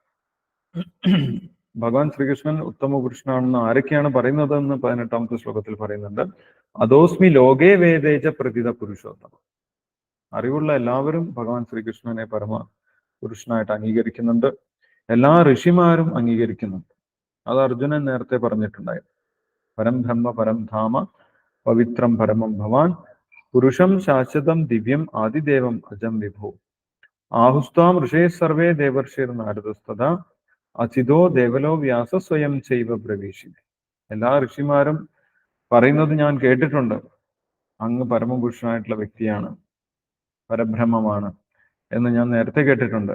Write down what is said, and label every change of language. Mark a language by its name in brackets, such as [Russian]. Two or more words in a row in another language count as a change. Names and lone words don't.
[Malayalam] ഭഗവാൻ ശ്രീകൃഷ്ണൻ ഉത്തമ പുരുഷനാണെന്ന് ആരൊക്കെയാണ് പറയുന്നത് എന്ന് 18ാമത്തെ ശ്ലോകത്തിൽ പറയുന്നുണ്ട്. [Sanskrit] അതോസ്മി ലോകേ വേദേജ പ്രതിത പുരുഷോത്തമം. [Malayalam] അറിവുള്ള എല്ലാവരും ഭഗവാൻ ശ്രീകൃഷ്ണനെ പരമ പുരുഷനായിട്ട് അംഗീകരിക്കുന്നുണ്ട്. എല്ലാ ഋഷിമാരും അംഗീകരിക്കുന്നുണ്ട്. അത് അർജുനൻ നേരത്തെ പറഞ്ഞിട്ടുണ്ടായിരുന്നു. [Sanskrit] പരം ബ്രഹ്മ പരം ധാമ പവിത്രം പരമം ഭവാൻ പുരുഷം ശാശ്വതം ദിവ്യം ആദിദേവം അജം വിഭു ആഹുസ്താം ഋഷേ സർവേ ദേവർഷിർ നാരദസ്തത അചിതോ ദേവലോ വ്യാസ സ്വയം ചെയ്വ പ്രവേശിനെ. [Malayalam] എല്ലാ ഋഷിമാരും പറയുന്നത് ഞാൻ കേട്ടിട്ടുണ്ട്, അങ്ങ് പരമപുരുഷനായിട്ടുള്ള വ്യക്തിയാണ്, പരബ്രഹ്മമാണ് എന്ന് ഞാൻ നേരത്തെ കേട്ടിട്ടുണ്ട്.